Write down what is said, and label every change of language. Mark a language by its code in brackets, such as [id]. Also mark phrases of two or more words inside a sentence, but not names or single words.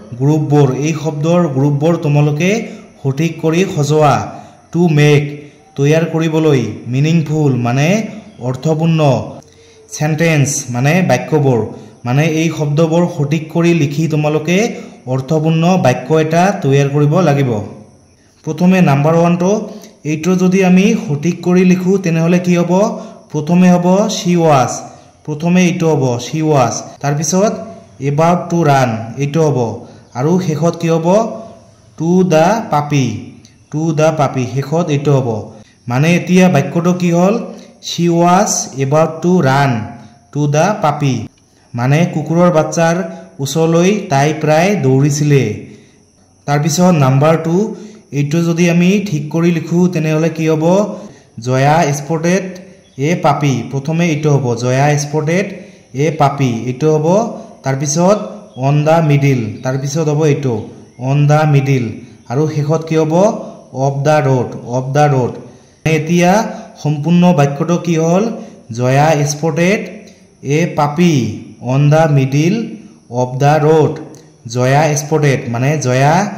[as] গ্ৰুপবোৰ তোমালোকে সঠিক কৰি সজোৱা [en] to make [as] তৈয়াৰ কৰিবলৈ মিনিংফুল মানে অৰ্থপূৰ্ণ সেন্টেন্স মানে বাক্যবোৰ মানে এই শব্দবোৰ সঠিক কৰি লিখি তোমালোকে অৰ্থপূৰ্ণ বাক্য এটা তৈয়াৰ কৰিব লাগিব প্ৰথমে নাম্বাৰ 1 টো এইটো যদি আমি সঠিক কৰি লিখো তেনেহলে কি হ'ব প্ৰথমে হ'ব [en] she was [as] প্ৰথমে এইটো হ'ব [en] she was [as] তাৰ পিছত [en] about to run [as] এইটো হ'ব আৰু শেষত কি হ'ব [en] to the [as] puppy শেষত এইটো হ'ব মানে এতিয়া বাক্যটো কি হ'ল [en] she was about to run to the puppy [as] মানে কুকুৰৰ বাচ্চাৰ ওচৰলৈ তাই প্ৰায় দৌৰিছিলে তাৰ পিছত নাম্বাৰ 2 এইটো যদি আমি ঠিক কৰি লিখো তেনেহলে কি হ'ব জয়া [en] spotted a puppy [as] প্ৰথমে এইটো হ'ব জয়া [en] spotted a puppy [as] এইটো হ'ব তাৰ পিছত [en] on the middle [as] তাৰ পিছত হ'ব এইটো [en] on the middle [as] আৰু শেষত কি হ'ব [en] of the road [as] এতিয়া সম্পূৰ্ণ বাক্যটো কি হ'ল জয়া [en] spotted a puppy on the middle of the road [as] জয়া স্পটেড মানে জয়াই